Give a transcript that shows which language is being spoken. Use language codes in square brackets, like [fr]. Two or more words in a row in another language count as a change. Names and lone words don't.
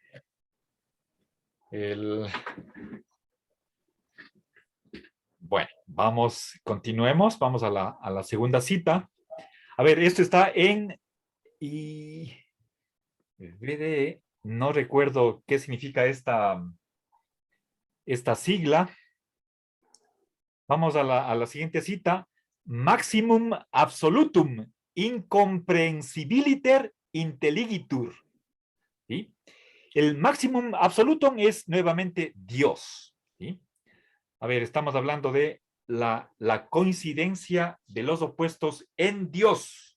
[es] Bueno, continuemos, vamos a la segunda cita. A ver, esto está en no recuerdo qué significa esta sigla. Vamos a la siguiente cita. [la] Maximum absolutum incomprehensibiliter intelligitur. [es] ¿Sí? El [la] maximum absolutum [es] es nuevamente Dios. ¿Sí? A ver, estamos hablando de la coincidencia de los opuestos en Dios.